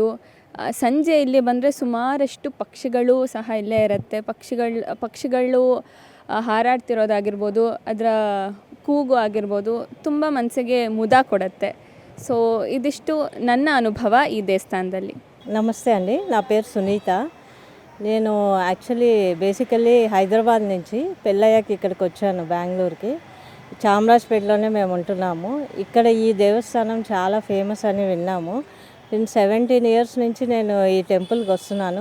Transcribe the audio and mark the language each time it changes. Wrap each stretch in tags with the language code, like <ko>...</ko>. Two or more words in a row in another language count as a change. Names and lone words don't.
<kn>ಸಂಜೆ ಇಲ್ಲಿ ಬಂದರೆ ಸುಮಾರಷ್ಟು ಪಕ್ಷಿಗಳು ಸಹ ಇಲ್ಲೇ ಇರುತ್ತೆ. ಪಕ್ಷಿಗಳು ಹಾರಾಡ್ತಿರೋದಾಗಿರ್ಬೋದು, ಅದರ ಕೂಗು ಆಗಿರ್ಬೋದು, ತುಂಬ ಮನಸ್ಸಿಗೆ ಮುದ ಕೊಡುತ್ತೆ. ಸೊ ಇದಿಷ್ಟು ನನ್ನ ಅನುಭವ ಈ ದೇವಸ್ಥಾನದಲ್ಲಿ.</kn> <te>నమస్తే అండి, నా పేరు సునీత. నేను</te> <en>actually basically</en> <te>హైదరాబాద్ నుంచి పెళ్ళయ్యాక ఇక్కడికి వచ్చాను బెంగళూరుకి. చామరాజపేటలోనే మేము ఉంటున్నాము. ఇక్కడ ఈ దేవస్థానం చాలా ఫేమస్ అని విన్నాము. 17 ఇయర్స్ నుంచి నేను ఈ టెంపుల్కి వస్తున్నాను.</te>